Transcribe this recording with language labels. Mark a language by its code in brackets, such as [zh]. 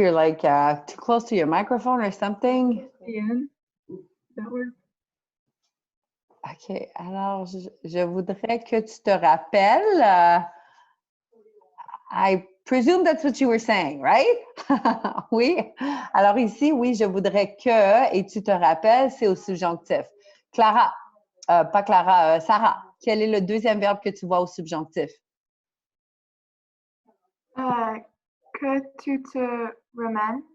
[en] You're like too close to your microphone or something. [fr] Bien. [en] That works. OK. [fr] Alors, je voudrais que tu te rappelles. [en] I presume that's what you were saying, right? [fr] Oui. Alors ici, oui, je voudrais que, et tu te rappelles, c'est au subjonctif. Clara, pas Clara, Sarah, quel est le deuxième verbe que tu vois au subjonctif? Que tu te ramènes.